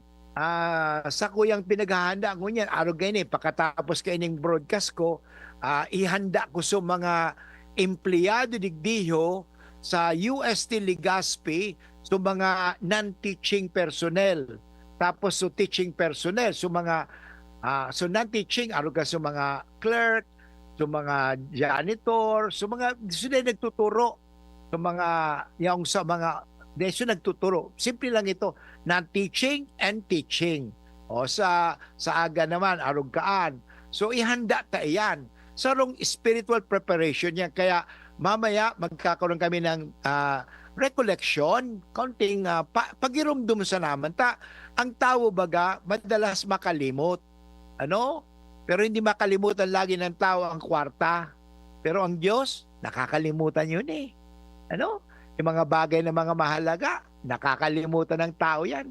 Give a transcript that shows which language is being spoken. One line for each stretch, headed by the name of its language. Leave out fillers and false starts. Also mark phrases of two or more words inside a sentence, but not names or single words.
Filipino: Sa kuyang pinaghahanda ko niyan, araw ganyan, pagkatapos kaining broadcast ko, ihanda ko sa mga empleyado digdiho sa UST Legazpi, sa mga
English: non-teaching personnel.
Filipino: Tapos sa
English: teaching personnel,
Filipino: sa mga non-teaching, araw ka sa mga clerk, sa mga janitor, sa mga sila nagtuturo, sa mga nagtuturo. Simple lang ito,
English: non-teaching and teaching.
Bikol: O sa aga naman, arugkaan. So ihanda ta iyan. Sarong
English: spiritual preparation
Bikol: yan.
Filipino: Kaya mamaya magkakaroon kami ng recollection, konting pagirumdum sa naman. Ang tao baga, madalas makalimot. Pero hindi makalimutan lagi ng tao ang kwarta. Pero ang Diyos, nakakalimutan yun eh. Yung mga bagay na mga mahalaga, nakakalimutan ng tao yan.